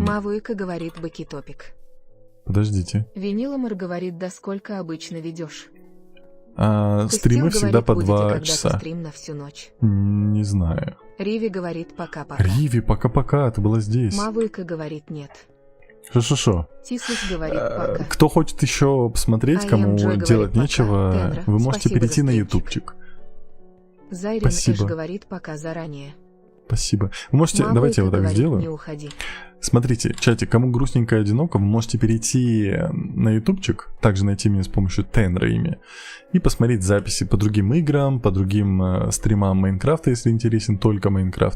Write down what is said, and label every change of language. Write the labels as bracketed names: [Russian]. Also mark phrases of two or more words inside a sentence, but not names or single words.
[Russian] Мавуика говорит, баки-топик. Подождите. Виниломар говорит, да сколько обычно ведешь. Стримы Костил всегда говорит, по будете 2 когда-то часа. стрим на всю ночь. Не знаю. Риви говорит, пока-пока. Риви, пока-пока, ты была здесь. Мавуика говорит, нет. Шо-шо-шо. Тисус говорит, пока. Кто хочет еще посмотреть, [English] I am [Russian] кому Joy говорит, делать пока. нечего, Тендра, вы можете спасибо перейти за на стримчик. ютубчик. Зайрин Эш Спасибо. говорит, пока заранее. Спасибо. Вы можете, Мавуика давайте я вот так говорит, сделаю. не уходи. Смотрите, чатик, кому грустненько и одиноко, вы можете перейти на ютубчик, также найти меня с помощью Тендра имя, и посмотреть записи по другим играм, по другим стримам Майнкрафта, если интересен только Майнкрафт.